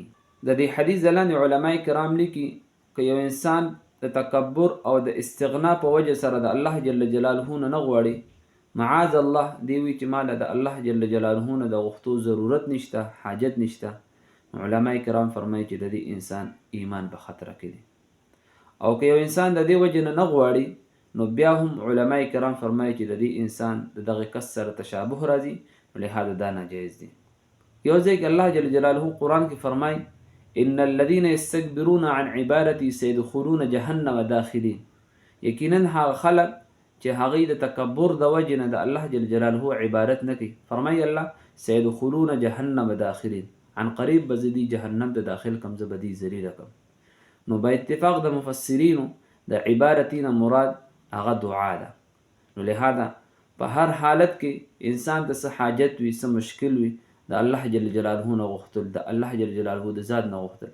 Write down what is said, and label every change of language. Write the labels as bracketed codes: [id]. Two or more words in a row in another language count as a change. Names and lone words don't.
[ps] د دې حدیث لاندې علما کرام لیکي که یو انسان د تکبر او د استغنا په وجه سره د الله جل جلاله نه غواړي، معاذ الله دی وی چې مال د الله جل جلاله نه د غوښتو ضرورت نشته، حاجت نشته، علما کرام فرمایي چې د دې انسان ایمان په خطر کې دی. او که یو انسان د دې وجه نه غواړي نو بیا هم علما کرام فرمایي چې د دې انسان د دغه کس سره تشابه راځي، لهذا دا ناجایز دی. یو ځای کې الله جل جلاله قرآن کې فرمایي [ar] ان الذين يستكبرون عن عبادتي سيدخلون جهنم داخلين، [ps] یقینا هغه خلق چې هغوی د تکبر د وجې نه د الله جل جلاله عبادت نه کوي، فرمایي الله [ar] سيدخلون جهنم داخلين، [ps] عن قریب به زه دې جهنم ته داخل کم، زه به دې ذلیله کم. نو با اتفاق د مفسرینو د عبادتي نه مراد هغه دعا ده. نو لهذا په هر حالت کې انسان ته څه حاجت وي، څه مشکل وي، د الله جل جلاله نه غوښتل، د الله جل جلاله د ذات نه غوښتل.